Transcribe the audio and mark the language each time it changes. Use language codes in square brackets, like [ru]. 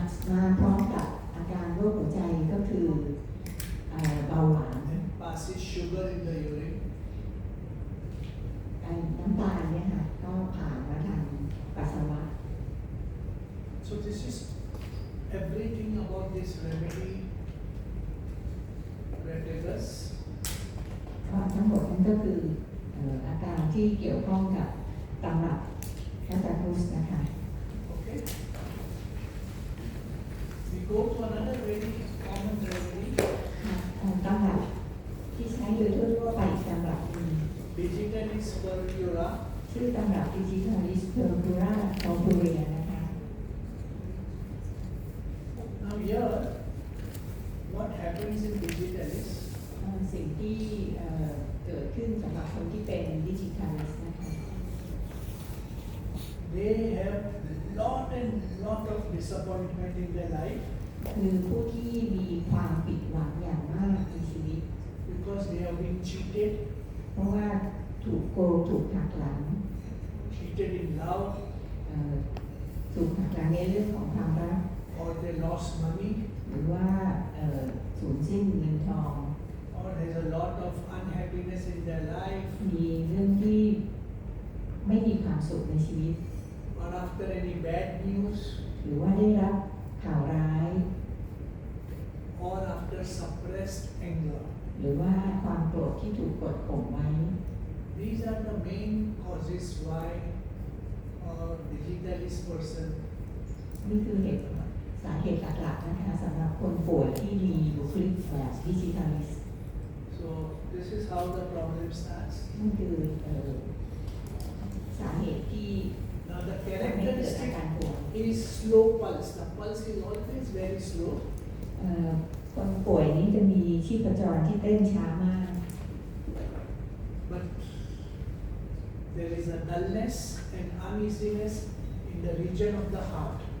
[th] มาพร้อมกับอาการโรคหัวใจก็คือเบาหวาน [en] And passes sugar in the urine. [th] น้ำตาลเนี่ยค่ะก็ผ่านมาทางปัสสาวะ [en] So this is everything about this remedy, crataegus. [th] ก็ทั้งหมดนั้นก็คืออาการที่เกี่ยวข้องกับตำรับแคตาลูสนะคะ [en] Okay. We go to another very common remedy, [th] ตำรับที่ใช้โดยทั่วๆไปอีกตำรับหนึ่ง [en] digitalis purpura. [th] ชื่อตำรับดิจิทัลิสเพอร์พูราคอร์พูเรียนะคะ [en] Now here, what happens in digitalis? [th] สิ่งที่เกิดขึ้นสำหรับคนที่เป็นดิจิทัลิสนะคะ [en] They have lot and lot of disappointment in their life [th] คือผู้ที่มีความผิดหวังอย่างมากในชีวิต [en] because they have been cheated, [th] เพราะว่าถูกโกงถูกหักหลัง [en] cheated in love, [th] ถูกหักหลังในเรื่องของความรัก [en] or they lost money, [th] หรือว่าสูญสิ้นเงินทอง [en] or there's a lot of unhappiness in their life, [th] มีเรื่องที่ไม่มีความสุขในชีวิต [en] or after any bad news, [th] หรือว่าได้รับข่าวร้าย [en] or after suppressed anger. [th] หรือว่าความโกรธที่ถูกกดข่มไว้ [en] These are the main causes why a digitalis person [th] นี่คือสาเหตุหลักๆนะคะสำหรับคนป่วยที่มีบุคลิกแบบดิจิทัลิส [en] So this is how the problem starts. [th] นั่นคือส าเหตุที่ [en] Now the [th] ทำให้เกิดอา [en] characteristic [th] การปวด [en] is slow pulse. The pulse is always very slow. [th] คนป่วยนี้จะมีชีพจรที่เต้นช้ามาก [en] But there is a dullness and uneasiness in the region of the heart.